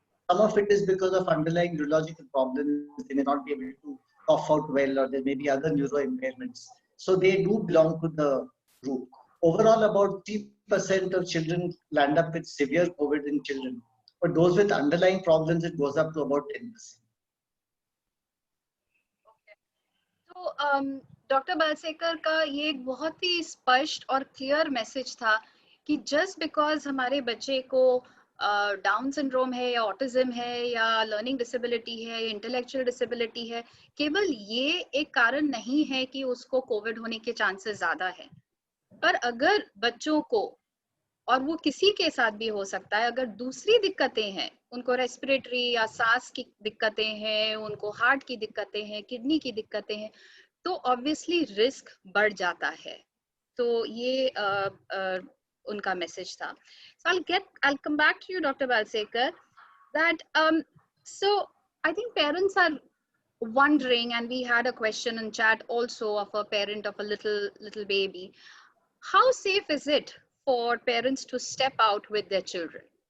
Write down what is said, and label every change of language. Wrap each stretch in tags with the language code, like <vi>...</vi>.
<en>Some of it is because of underlying neurological problems. They may not be able to cough out well, or there may be other neuro impairments. So they do belong to the group. Overall, about 3% of children land up with severe COVID in children. But those with underlying problems, it goes up to about 10%. Okay. So, Dr.</en> <hi>Balsekar का ये एक बहुत ही स्पष्ट और clear message था कि just because हमारे बच्चे को डाउन सिंड्रोम है या ऑटिज्म है या लर्निंग डिसेबिलिटी है या इंटेलेक्चुअल डिसेबिलिटी है, केवल ये एक कारण नहीं है कि उसको कोविड होने के चांसेस ज्यादा है. पर अगर बच्चों को, और वो किसी के साथ भी हो सकता है, अगर दूसरी दिक्कतें हैं, उनको रेस्पिरेटरी या सांस की दिक्कतें हैं, उनको हार्ट की दिक्कतें हैं, किडनी की दिक्कतें हैं, तो ऑब्वियसली रिस्क बढ़ जाता है। तो ये उनका मैसेज था।</hi> <en>So I'll come back to you, Dr. Balsekar, that so I think parents are wondering, and we had a question in chat also of a parent of a little baby. How safe is it for parents to step out with their children?</en>